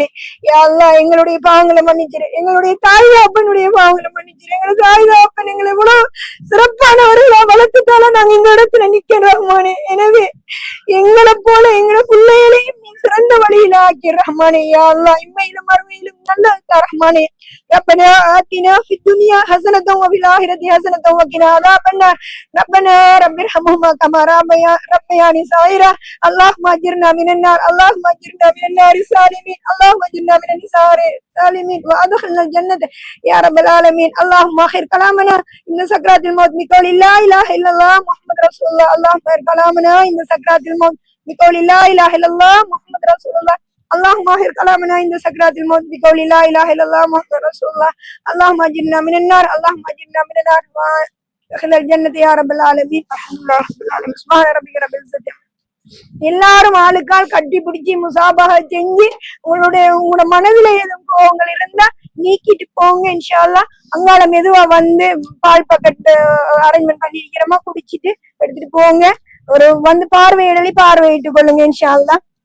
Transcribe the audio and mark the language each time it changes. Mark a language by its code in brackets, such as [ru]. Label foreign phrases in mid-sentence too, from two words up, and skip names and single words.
[ar] يا الله [ta] எங்களுடைய பாவங்களை மன்னிச்சிரு. எங்களுடைய தாய் அப்பனுடைய பாவங்களை மன்னிச்சிரு. எங்களுக்கு தாய் அப்பன் எங்களை இவ்வளவு சிறப்பானவர்களா வளர்த்துட்டால நாங்க இந்த இடத்துல நிக்க ரஹ்மானே. எனவே எங்களை போல எங்களை பிள்ளைகளையும் நீ சிறந்த வழியில ஆக்கி ரஹ்மானே. [ar] يا الله [ta] இம்மையிலும் மறுமையிலும் நல்ல ரஹ்மானே. [ar] ربنا آتنا في الدنيا حسنة وفي الآخرة حسنة وقنا عذاب النار ربنا رب ارحمهما كما ربياني صغيرا اللهم أجرنا من النار اللهم أجرنا من النار السالمين اللهم أجرنا من النار السالمين وأدخلنا الجنة يا رب العالمين. اللهم آخر كلامنا إن سكرات الموت بقول لا إله إلا الله محمد رسول الله. اللهم آخر كلامنا إن سكرات الموت بقول لا إله إلا الله محمد رسول الله. اللهم آخر كلامنا عند سكرات الموت بقول لا إله إلا الله محمد رسول الله. اللهم أجرنا من النار اللهم أجرنا من النار وأدخلنا الجنة يا رب العالمين. الحمد لله رب العالمين. سبحان ربك رب العزة. [ta] எல்லாரும் ஆளுக்கால் கட்டி பிடிச்சி முசாபாக செஞ்சு உங்களோட மனதில எதுவும் கோவங்கள் இருந்தா நீக்கிட்டு போங்க [ar] إن شاء الله. [ta] அங்கால மெதுவா வந்து பால் [en] bucket arrangement [ta] பண்ணிருக்கிறோமா குடிச்சிட்டு எடுத்துட்டு போங்க. ஒரு வந்து பார்வையிட்டு கொள்ளுங்க [ar] إن شاء الله.